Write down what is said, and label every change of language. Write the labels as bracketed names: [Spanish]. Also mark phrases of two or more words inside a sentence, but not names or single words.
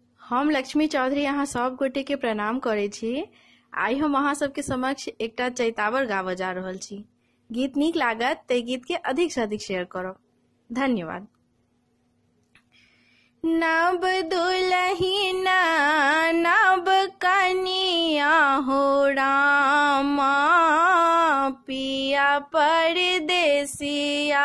[Maithili] हम लक्ष्मी चौधरी अहाँ सब गोटे के प्रणाम करे छी। आई हम अहाँ सबके समक्ष एकटा चैतावर गावऽ जा रहल छी। गीत नीक लागत ते गीत के अधिक से अधिक शेयर करब। धन्यवाद। नब दुलहिना नब कनिया हो रामा, पिया परदेसिया।